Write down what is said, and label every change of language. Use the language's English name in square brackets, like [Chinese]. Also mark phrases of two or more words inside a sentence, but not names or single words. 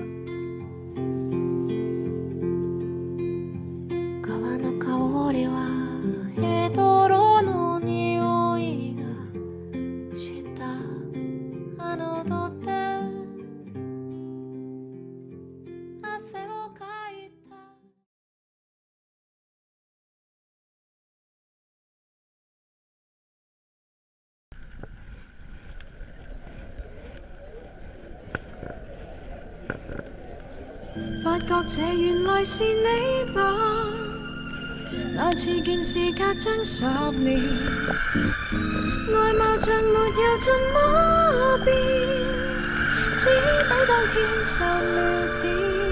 [Japanese] 川の香りはヘドロの匂いがしたあの土手。汗をかいた。 [Chinese] 發覺這原來是你吧，那次見事隔將10年，外貌像沒有怎麼變，只比當天瘦了點。